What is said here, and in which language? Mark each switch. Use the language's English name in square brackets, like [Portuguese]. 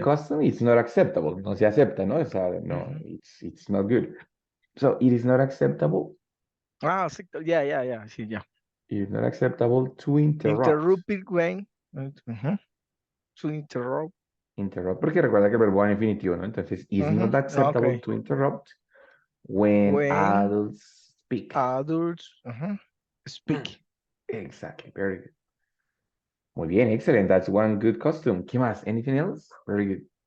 [English] custom, it's not acceptable. [Spanish] No se acepta, no? [English] No, it's not good. So it is not acceptable. [Spanish] Ah, sí, yeah, sí, ya. [English] It is not acceptable to interrupt. Interrupting when, to interrupt. [Spanish] Interrupt, porque recuerda que el verbo va en infinitivo, ¿no? Entonces, [English] it's not acceptable Okay. to interrupt when When adults speak. adults speak. Exactly, very good. [Spanish] Muy bien, [English] excellent. That's one good custom. [Spanish] ¿Qué más? [English] Anything else? Very good.